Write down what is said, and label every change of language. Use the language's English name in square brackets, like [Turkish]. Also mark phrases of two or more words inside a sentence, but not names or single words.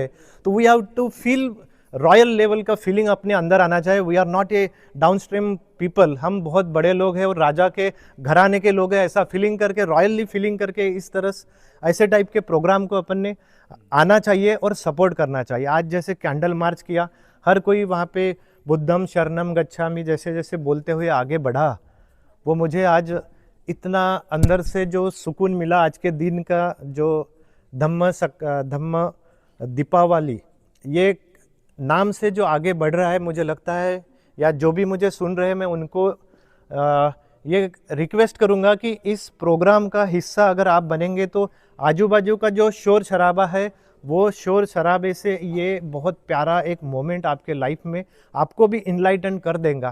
[Hindi] तो [English] we have to feel royal level [Hindi] का फीलिंग अपने अंदर आना चाहिए। [English] we are not a down stream people, [Hindi] हम बहुत बड़े लोग हैं और राजा के घराने के लोग हैं। ऐसा फीलिंग करके, रॉयली फीलिंग करके, इस तरह ऐसे टाइप के प्रोग्राम को अपन ने आना चाहिए और सपोर्ट करना चाहिए। आज जैसे कैंडल मार्च किया, हर कोई वहाँ पे [Pali] बुद्धम शरणम गच्छामि [Hindi] जैसे जैसे बोलते हुए आगे बढ़ा, वो मुझे आज इतना अंदर से जो सुकून मिला। आज के दिन का जो धम्म दीपावली ये नाम से जो आगे बढ़ रहा है, मुझे लगता है, या जो भी मुझे सुन रहे हैं, मैं उनको ये रिक्वेस्ट करूंगा कि इस प्रोग्राम का हिस्सा अगर आप बनेंगे तो आजू बाजू का जो शोर शराबा है, वो शोर शराबे से ये बहुत प्यारा एक मोमेंट आपके लाइफ में आपको भी इनलाइटन कर देगा।